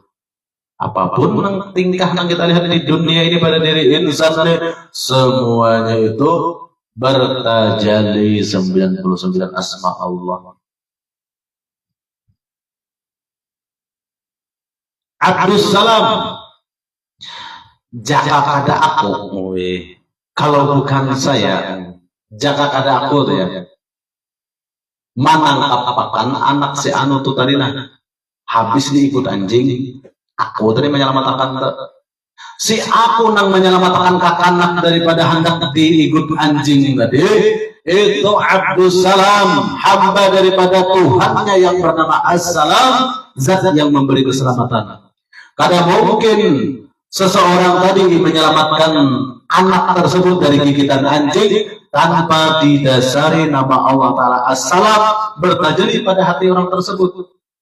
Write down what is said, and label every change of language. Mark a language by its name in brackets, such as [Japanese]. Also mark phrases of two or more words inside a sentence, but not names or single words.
[Indonesian] Apapun tingkah yang kita lihat di dunia ini pada diri insan, semuanya itu bertajalli 99 asma Allah. Abdus Salam, [Banjar] jaka kada aku, [Indonesian] kalau bukan saya, [Banjar] jaka kada aku tuh ya. Manang apakan anak si anu tuh tadi nah, habis diikut anjing, aku tadi menyelamatkan si aku nang menyelamatkan kakanak daripada hendak diikut anjing tadi, itu Abdus Salam, [Indonesian] hamba daripada Tuhannya yang bernama As-Salam, zat yang memberi keselamatan. Kada mungkin seseorang tadi menyelamatkan anak tersebut dari gigitan anjing tanpa didasari nama Allah Ta'ala As-Salam bertajalli pada hati orang tersebut.